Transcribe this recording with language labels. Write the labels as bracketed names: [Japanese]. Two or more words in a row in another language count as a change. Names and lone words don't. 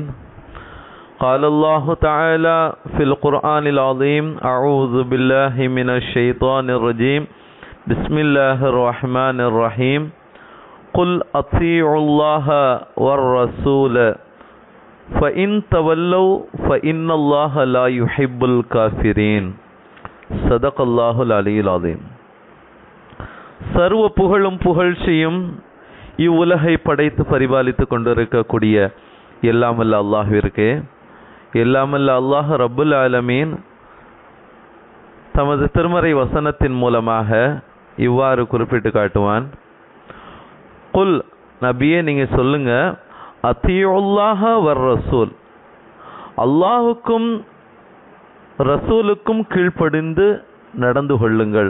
[Arabic] قال الله تعالى في القرآن العظيم: أعوذ بالله من الشيطان الرجيم. بسم الله الرحمن الرحيم. قل أطيعوا الله والرسول فإن تولوا فإن الله لا يحب الكافرين. صدق الله العلي العظيم. [Tamil] சர்வ புகழும் புகழ்ச்சியும் இவ்வுலகை படைத்து பரிபாலித்து கொண்டிருக்கக்கூடிய எல்லாமல்ல அல்லாஹ்விற்கு, எல்லாமல்ல [Arabic] الله رب العالمين [Tamil] தமது திருமறை வசனத்தின் மூலமாக இவ்வாறு குறிப்பிட்டு காட்டுவான்: குல், நபியே நீங்க சொல்லுங்க, [Arabic] أطيعوا الله والرسول, [Tamil] அல்லாஹுக்கும் ரசூலுக்கும் கீழ்ப்படிந்து நடந்து கொள்ளுங்கள்.